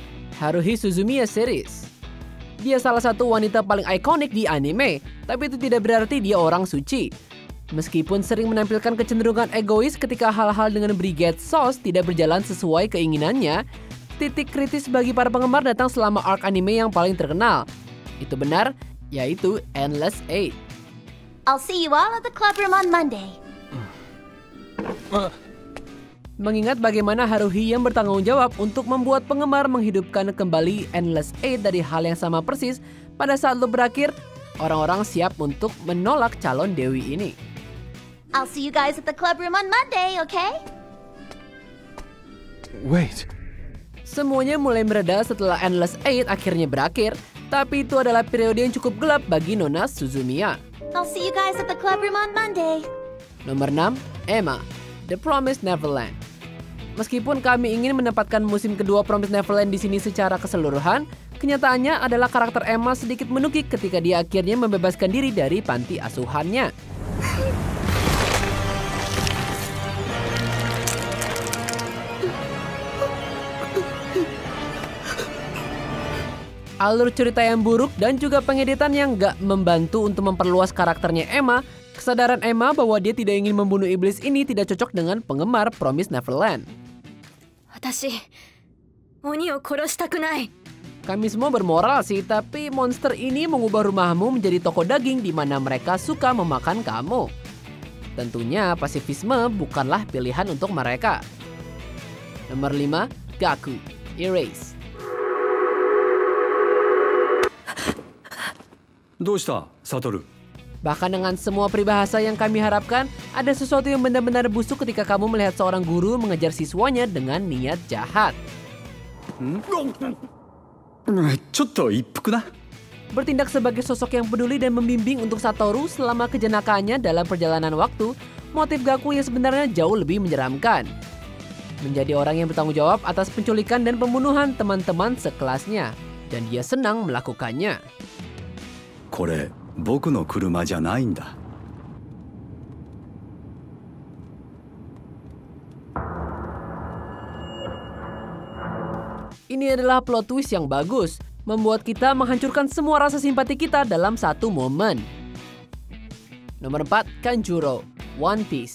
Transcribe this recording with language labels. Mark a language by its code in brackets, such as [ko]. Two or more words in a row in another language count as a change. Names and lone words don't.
[id] Haruhi Suzumiya Series. Dia salah satu wanita paling ikonik di anime, tapi itu tidak berarti dia orang suci. Meskipun sering menampilkan kecenderungan egois ketika hal-hal dengan Brigade Sauce tidak berjalan sesuai keinginannya, titik kritis bagi para penggemar datang selama arc anime yang paling terkenal. Itu benar, yaitu Endless Eight. [en] I'll see you all at the club room on Monday. [id] Mengingat bagaimana Haruhi yang bertanggung jawab untuk membuat penggemar menghidupkan kembali Endless Eight dari hal yang sama persis, pada saat loop berakhir, orang-orang siap untuk menolak calon dewi ini. [en] I'll see you guys at the club room on Monday, okay? Wait. [id] Semuanya mulai mereda setelah Endless Eight akhirnya berakhir, tapi itu adalah periode yang cukup gelap bagi Nona Suzumiya. [en] I'll see you guys at the club room on Monday. [id] Nomor 6, Emma, The Promised Neverland. Meskipun kami ingin menempatkan musim kedua Promised Neverland di sini secara keseluruhan, kenyataannya adalah karakter Emma sedikit menukik ketika dia akhirnya membebaskan diri dari panti asuhannya. Alur cerita yang buruk dan juga pengeditan yang gak membantu untuk memperluas karakternya Emma, kesadaran Emma bahwa dia tidak ingin membunuh iblis ini tidak cocok dengan penggemar Promised Neverland. [ja] 私、鬼を殺したくない。 [id] Kami semua bermoral sih, tapi monster ini mengubah rumahmu menjadi toko daging di mana mereka suka memakan kamu. Tentunya pasifisme bukanlah pilihan untuk mereka. Nomor 5, Gaku, Erase. [ja] どうしたサトル [id] Bahkan dengan semua peribahasa yang kami harapkan, ada sesuatu yang benar-benar busuk ketika kamu melihat seorang guru mengejar siswanya dengan niat jahat. [ja] ちょっと一服な [id] Bertindak sebagai sosok yang peduli dan membimbing untuk Satoru selama kejenakaannya dalam perjalanan waktu, motif Gaku yang sebenarnya jauh lebih menyeramkan. Menjadi orang yang bertanggung jawab atas penculikan dan pembunuhan teman-teman sekelasnya, dan dia senang melakukannya. [ja] これ僕の車じゃないんだ [id] Ini adalah [en] plot twist [id] yang bagus, membuat kita menghancurkan semua rasa simpati kita dalam satu momen. Nomor 4, Kanjuro, One Piece.